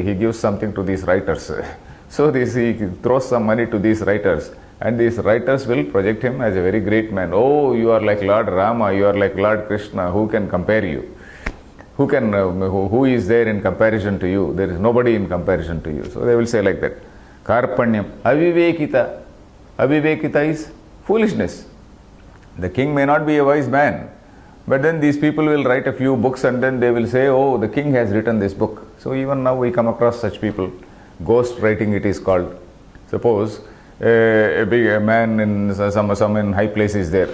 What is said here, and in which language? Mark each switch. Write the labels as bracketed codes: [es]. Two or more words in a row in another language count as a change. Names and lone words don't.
[en] He gives something to these writers. So he throws some money to these writers, and these writers will project him as a very great man. Oh, you are like Lord Rama, you are like Lord Krishna. Who can compare you? Who is there in comparison to you? There is nobody in comparison to you. So they will say like that. [sa] Karpanyam. Avivekita. Avivekita [en] is foolishness. The king may not be a wise man, but then these people will write a few books and then they will say, oh, the king has written this book. So even now we come across such people. Ghost writing it is called. Suppose a big man in some in high place is there.